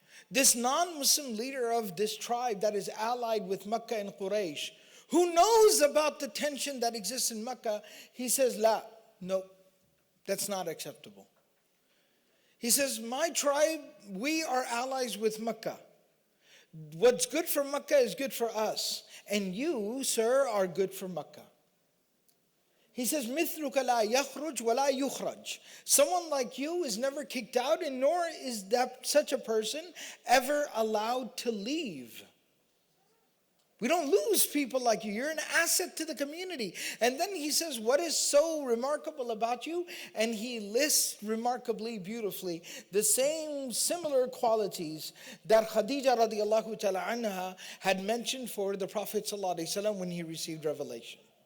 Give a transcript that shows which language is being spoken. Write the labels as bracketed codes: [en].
[en] This non-Muslim leader of this tribe that is allied with Mecca and Quraysh, who knows about the tension that exists in Mecca, he says, no, that's not acceptable. He says, my tribe, we are allies with Mecca. What's good for Mecca is good for us. And you, sir, are good for Mecca. He says, [ar] مِثْلُكَ لَا يَخْرُجْ وَلَا يُخْرَجْ. [en] Someone like you is never kicked out, and nor is that such a person ever allowed to leave. We don't lose people like you. You're an asset to the community. And then he says, what is so remarkable about you? And he lists remarkably, beautifully, the same similar qualities that Khadija radiallahu ta'ala anha had mentioned for the Prophet sallallahu alaihi wasallam when he received revelation.